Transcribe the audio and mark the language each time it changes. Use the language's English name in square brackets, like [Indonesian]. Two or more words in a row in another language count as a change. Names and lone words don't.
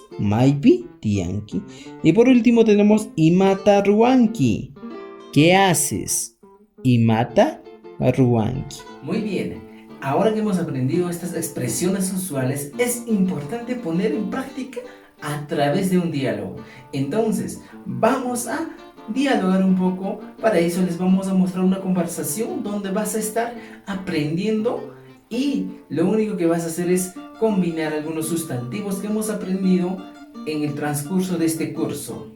[Quechua] Maipi tianki. [Spanish] Y por último tenemos [Quechua] Imata ruanki. [Spanish] ¿Qué haces? [Quechua] Imata ruanki. [Spanish] Muy bien. Ahora que hemos aprendido estas expresiones usuales, es importante poner en práctica a través de un diálogo. Entonces, vamos a dialogar un poco. Para eso les vamos a mostrar una conversación donde vas a estar aprendiendo y lo único que vas a hacer es combinar algunos sustantivos que hemos aprendido en el transcurso de este curso.